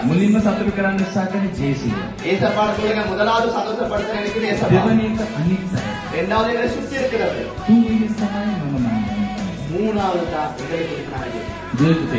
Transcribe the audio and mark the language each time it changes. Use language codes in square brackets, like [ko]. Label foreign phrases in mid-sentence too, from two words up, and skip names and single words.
[si] මුලින්ම සතුටු කරන්න උත්සාහ කරන්නේ ජේසුව. [ta] ஏசப்பாட பிள்ளைங்க முதலாவது சந்தோஷப்படுத்த நினைக்கிறது ஏசப்பா. [si] දෙවැනි එක අනිත් අය. [ta] இரண்டாவது எங்களை சுத்தி இருக்கிறது. [si] තුන්වෙනි තමයි මම මන්නේ. [ta] மூணாவது தான் எங்களுக்கு இருக்கிறாங்க. [si] ජීවිතේ.